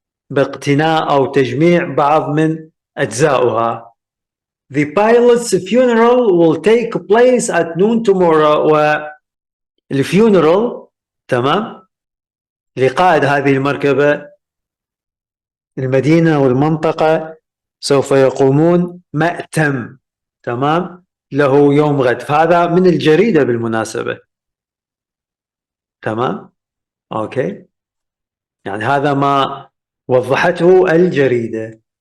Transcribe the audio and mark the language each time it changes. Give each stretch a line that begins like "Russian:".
Arabic: باقتناء أو تجميع بعض من أجزائها.
English: The pilot's funeral will take place at noon tomorrow.
Arabic: والfuneral تمام لقائد هذه المركبة، المدينة والمنطقة سوف يقومون مأتم تمام له يوم غد. فهذا من الجريدة بالمناسبة. تمام أوكي، يعني هذا ما وضحته الجريدة.